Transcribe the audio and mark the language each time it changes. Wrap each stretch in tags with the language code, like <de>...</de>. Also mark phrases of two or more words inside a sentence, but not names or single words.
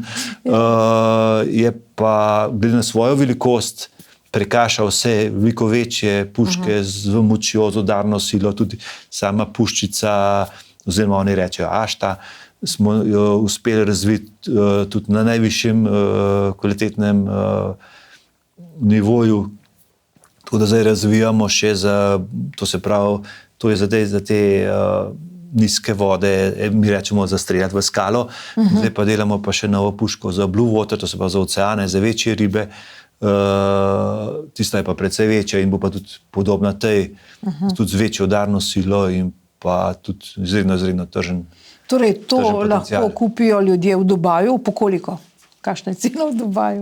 <sl>Je pa glede na svojo velikost prekaša vse veliko večje puške z močjo, z udarno silo, tudi sama puščica, oziroma oni rečejo ašta, smo jo uspeli razviti tudi na najvišjem kvalitetnem nivoju. Tako da zdaj razvijamo še za, to se pravi, to je zdaj za te nizke vode, mi rečemo za streljati v skalo, zdaj pa delamo pa še novo puško za</sl> <en>blue water,</en> <sl>to se pa za oceane, za večje ribe. Tista je pa precej večja in bo pa tudi podobna tej, tudi z večjo udarno silo in pa tudi izredno tržen. Torej, to lahko kupijo ljudje v Dubaju, po koliko? Kakšna je cena v Dubaju?</sl>